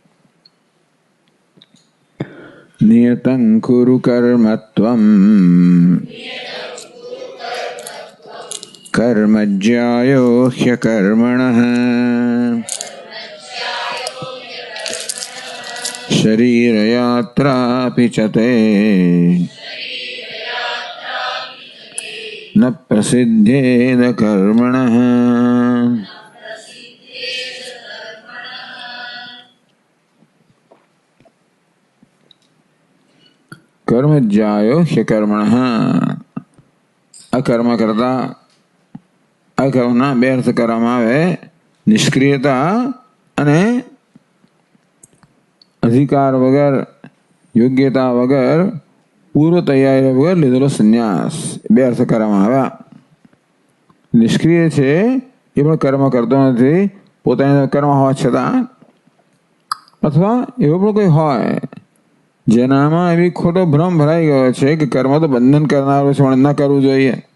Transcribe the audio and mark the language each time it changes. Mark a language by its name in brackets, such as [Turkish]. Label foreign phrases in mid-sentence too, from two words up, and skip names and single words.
[Sanskrit] नियतं कुरु कर्मत्वं कर्मज्यायो ह्यकर्मणः शरीरयात्रापि च ते न प्रसिद्धेद कर्मणः. कर्म ज्यायो ह्यकर्मणः. [Gujarati] अकर्म करता અકર્મના બે અર્થ કરવામાં આવે. નિષ્ક્રિયતા અને અધિકાર વગર, યોગ્યતા વગર, પૂર્વ તૈયારી વગર લીધેલો સંન્યાસ, બે અર્થ કરવામાં આવ્યા. નિષ્ક્રિય છે એ પણ કર્મ કરતો નથી, પોતાની કર્મ હોવા છતાં, અથવા એવો પણ કોઈ હોય જેનામાં એવી ખોટો ભ્રમ ભરાઈ ગયો છે કે કર્મ તો બંધન કરનારું છે, પણ ન કરવું જોઈએ